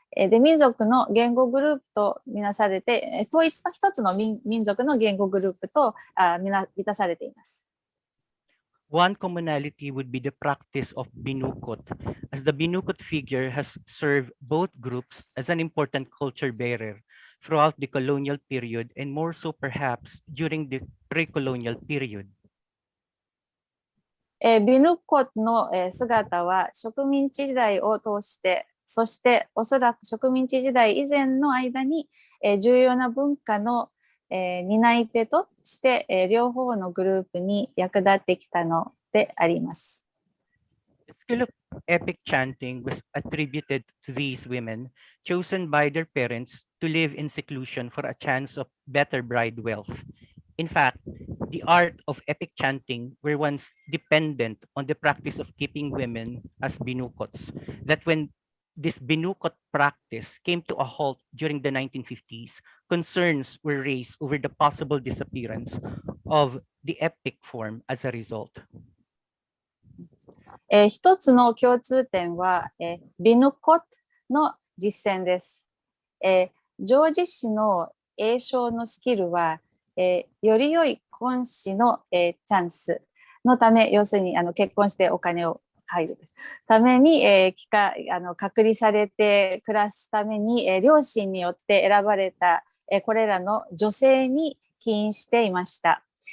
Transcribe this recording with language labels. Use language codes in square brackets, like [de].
[ja] で、民族の言語グループとみなされて、統一一つの民族の言語グループと満たされています。 [en] One commonality would be the practice of binukot, as the binukot figure has served both groups as an important culture bearer throughout the colonial period and more so perhaps during the pre-colonial period. [ja] ビヌコの姿は植民地時代を通して、そしておそらく植民地時代以前の間に重要な文化の担い手として両方のグループに役立ってきたのであります。 [en] The skill of epic chanting was attributed to these women, chosen by their parents to live in seclusion for a chance of better bride wealth. In fact, the art of epic chanting were once dependent on the practice of keeping women as binukots, that when this binukot practice came to a halt during the 1950s, concerns were raised over the possible disappearance of the epic form as a result. [ja] 一つの共通点は、ビヌコの実践です。叙事詩の詠唱のスキルは、より良い婚詩の、チャンスのため、要するに結婚してお金を入るために、隔離されて暮らすために、両親によって選ばれた、これらの女性に起因していました。